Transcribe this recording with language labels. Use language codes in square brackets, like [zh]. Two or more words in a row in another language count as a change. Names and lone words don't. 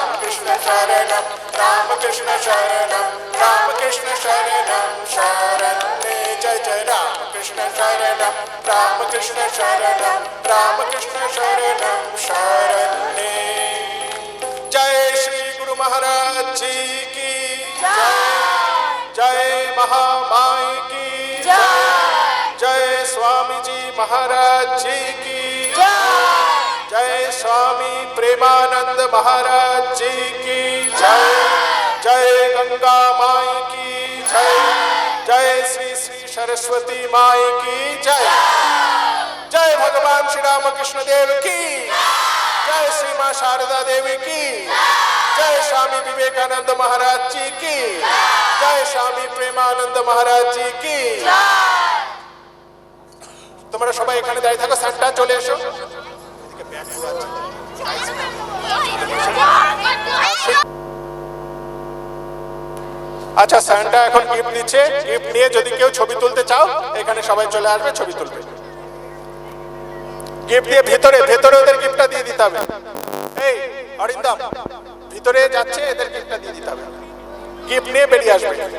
[sa] कृष्ण शरणम् राम कृष्ण शरणम् राम कृष्ण शरणम् शरणे जय जय राम कृष्ण शरणम् राम कृष्ण शरणम् राम कृष्ण शरणम् [hi] Sharane जय श्री गुरु महाराज जी की जय जय महामाई की जय जय स्वामी जी महाराज जी की जय स्वामी प्रेमानंद महाराज जी की जय जय गंगा माई की जय जय श्री श्री सरस्वती माई की जय जय भगवान श्री रामकृष्ण देव की जय श्री मां शारदा देवी की जय स्वामी विवेकानंद महाराज जी की जय स्वामी प्रेमानंद महाराज जी की [bn] তোমরা সবাই এখানে দাঁড়িয়ে থাকো সান্টা চলে এসো আচ্ছা সান্টা এখন গিফট দিচ্ছে গিফট নিয়ে যদি কেউ ছবি তুলতে চাও এখানে সবাই চলে আসবে ছবি তুলবে गिफ्ट দিয়ে ভিতরে ওদের গিফটটা দিয়ে দিতে হবে এই অরিন্দম ভিতরে যাচ্ছে এদের গিফটটা দিয়ে দিতে হবে গিফট নিয়ে বেরিয়ে আসবে